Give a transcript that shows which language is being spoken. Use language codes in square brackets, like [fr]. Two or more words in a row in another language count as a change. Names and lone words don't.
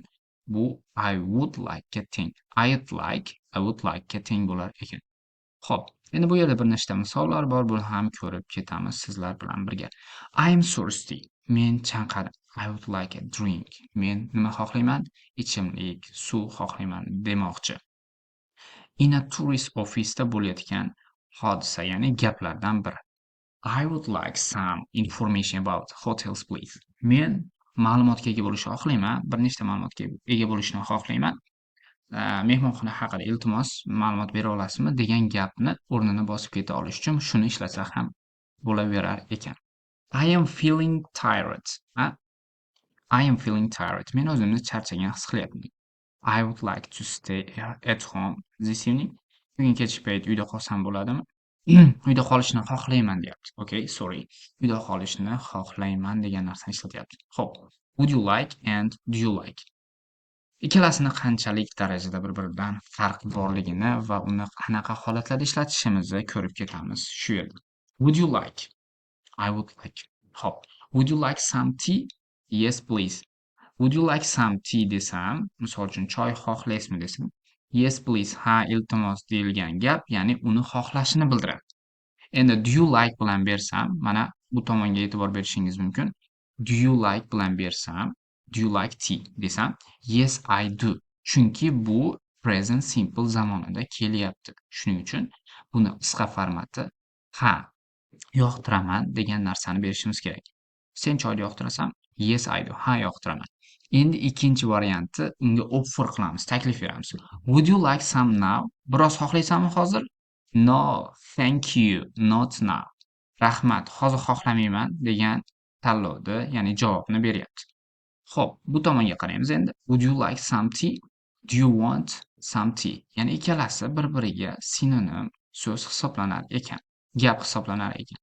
[uz] Bu [en] I would like [uz] ga teng. [en] I would like [uz] ga teng bo'lar ekan. Xo'p, endi bu yerda bir nechta misollar bor, buni ham ko'rib ketamiz sizlar bilan birga. [en] I am thirsty. [uz] Men chanqadim. [en] I would like a drink. [uz] Men nima xohlayman? Ichimlik, suv xohlayman demoqchi. [en] In a tourist office [uz] da bo'layotgan hodisa, ya'ni gaplardan biri. [en] I would like some information about hotels, please. [uz] Men ma'lumotga ega bo'lishni xohlayman, bir nechta ma'lumotga ega bo'lishni xohlayman. Mehmonxona haqida iltimos ma'lumot bera olasizmi degan gapni o'rnini bosib keta olish uchun shuni ishlatsa ham bo'laverar ekan. [en] I am feeling tired. I am feeling tired. [uz] Men o'zimni charchagan his qilyapman. [en] I would like to stay at home this evening. [uz] Bugun kechki payt uyda qolsam bo'ladimi? Uyda qolishni xohlayman deyapti. [en] Okay, sorry. [uz] Uyda qolishni xohlayman degan narsani ishlatyapti. Xo'p. [en] Would you like and do you like? [uz] Ikkalasini qanchalik darajada bir-biridan farq borligini va uni qanaqa holatlarda ishlatishimizni ko'rib ketamiz shu yerda. [en] Would you like? I would like. Hop. Would you like some tea? Yes, please. Would you like some tea [uz] desam, misol uchun choy xohlaysizmi desam, [en] yes, please. [uz] Ha, iltimos deyilgan gap, ya'ni uni xohlashini bildiradi. Endi [en] do you like [uz] bilan bersam, mana bu tomonga e'tibor berishingiz mumkin. [en] Do you like [uz] bilan bersam, [en] do you like tea desam, yes, I do. [uz] Chunki bu [en] present simple [uz] zamonida kelyapti. Shuning uchun buni qisqa formati ha, yoqtiraman degan narsani berishimiz kerak. Sen choyni yoqtirasan? [en] Yes, I do. [uz] Ha, yoqtiraman. Endi ikkinchi varianti, unga offer qilamiz, taklif beramiz. [en] Would you like some now? [uz] Biroz xohlaysanmi hozir? [en] No, thank you, not now. [uz] rahmat, hozir xohlamayman degan tanlovni, ya'ni javobni beryapti. Xo'p, bu tomonga qaraymiz endi. [en] Would you like some tea? Do you want some tea? [uz] Ya'ni ikkalasi bir-biriga sinonim so'z hisoblanar ekan, gap hisoblanar ekan.